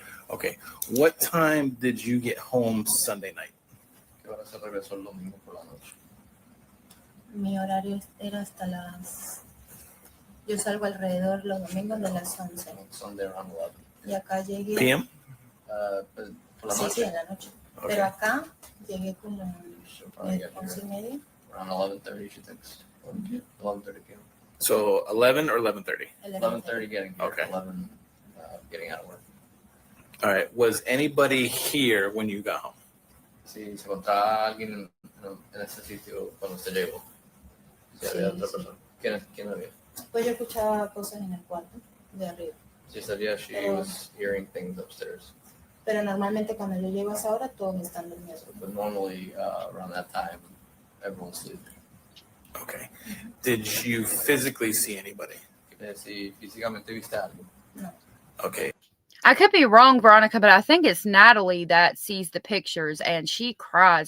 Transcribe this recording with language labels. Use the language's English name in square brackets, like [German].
[English] Okay, what time did you get home Sunday night? [Spanish] Mi horario era hasta las... Yo salgo alrededor los domingos de las 11. [English] Sunday around 11. [Spanish] Y acá llegué... [English] PM? [Spanish] Sí, en la noche. Okay. Pero acá llegué como 11:30. [English] Around 11:30, she thinks. 11:30 p.m. So 11 or 11:30? 11:30 getting here. Okay. 11 getting out of work. All right. Was anybody here when you got home? [Spanish] Si se encontraba alguien en ese sitio cuando usted llegó. Si había otra persona. ¿Quién había? Pues yo escuchaba cosas en el cuarto de arriba. [English] She said, yeah, she was hearing things upstairs. [Spanish] Pero normalmente cuando yo llego a esa hora todos están durmiendo. [English] But normally around that time, everyone's sleeping. Okay. Did you physically see anybody? [Spanish] Si físicamente viste algo. No. [English] Okay. I could be wrong, Veronica, but I think it's Natalie that sees the pictures and she cries.